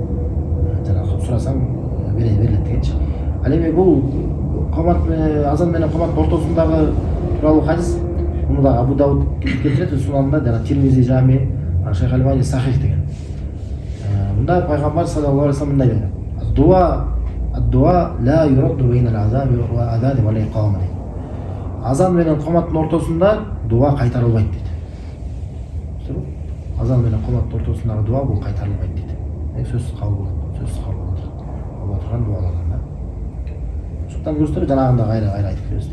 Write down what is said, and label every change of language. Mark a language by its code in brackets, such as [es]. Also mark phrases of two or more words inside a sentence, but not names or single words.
[ky] Жанагы сурасаң берилет дегенчи. Ал эми бул азан менен коматтын ортосундагы тууралуу хадис муну да Абу Дауд келтирет, сунанда жана Тирмизи жами, Шейх Альбани Сахих деген. Мында пайгамбар [ar] صلى الله عليه وسلم [ky] мындай деген. [ar] دعاء لا يرد بين الأذان و الأذان و الإقامة. [ky] Азан менен коматтын ортосунда дуа кайтарылбайт дейт. Азан менен коматтын ортосундагы дуа бул кайтарылбайт дейт. Сөзсүз кабыл болот. Алла турган дуалардан да. Ошондон көрсөтөр жанагында кайра айтып беребиз.